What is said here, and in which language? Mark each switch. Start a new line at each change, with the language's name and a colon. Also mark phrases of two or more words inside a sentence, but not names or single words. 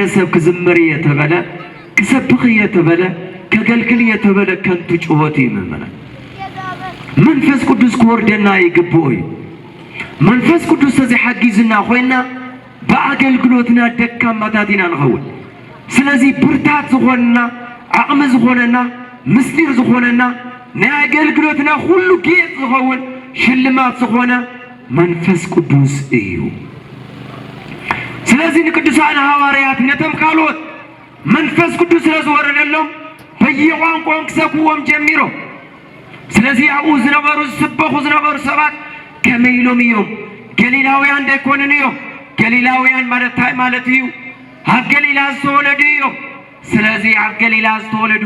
Tigrinya: ሰብ ክዝምር የተበለ ክሰብኽ የተበለ ከገልግል የተበለ ከንቱ ጩኸት ይመመና መንፈስ ቅዱስ ክወርደና ይግብኦ እዩ መንፈስ ቅዱስ ተዘይሓጊዝና ኮይና በአገልግሎትና ደካማታት ኢና ንኸውን ስለዚህ ብርታት ዝኾነና ዓቕሚ ዝኾነና ምስጢር ዝኾነና ናይ አገልግሎትና ሁሉ ጌጥ ዝኾን ሽልማት ዝኾነ መንፈስ ቅዱስ እዩ ስለዚህ ንቅዱሳን ሐዋርያት ነቶም ካልኦት መንፈስ ቅዱስ ስለዝወረደሎም በየቋንቋኦም ክሰብክዎም ጀሚሮም ስለዚህ ኣብኡ ዝነበሩ ዝስበኹ ዝነበሩ ሰባት ከመይ ኢሎም እዮም ገሊላውያን ዘይኮኑን እዮም ገሊላውያን ማለት እንታይ ማለት እዩ ኣብ ገሊላ ዝተወለዱ እዮም ስለዚህ ኣብ ገሊላ ዝተወለዱ